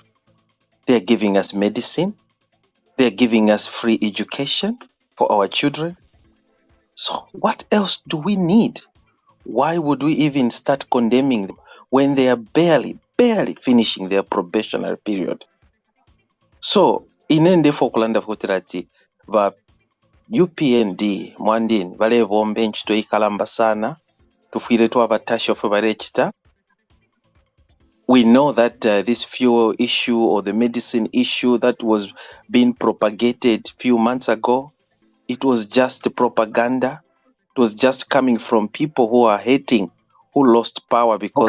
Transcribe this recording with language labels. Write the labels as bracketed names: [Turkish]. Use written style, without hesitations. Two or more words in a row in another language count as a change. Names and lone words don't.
[English] They're giving us medicine. They're giving us free education for our children. So what else do we need? Why would we even start condemning them when they are barely finishing their probationary period? [Bemba] So inende fokulanda futirati va UPND mwandini vale vombe nchito ikalamba sana tufire twabatasha fe barechita. [English] We know that this fuel issue or the medicine issue that was being propagated few months ago, it was just propaganda. It was just coming from people who are hating, who lost power because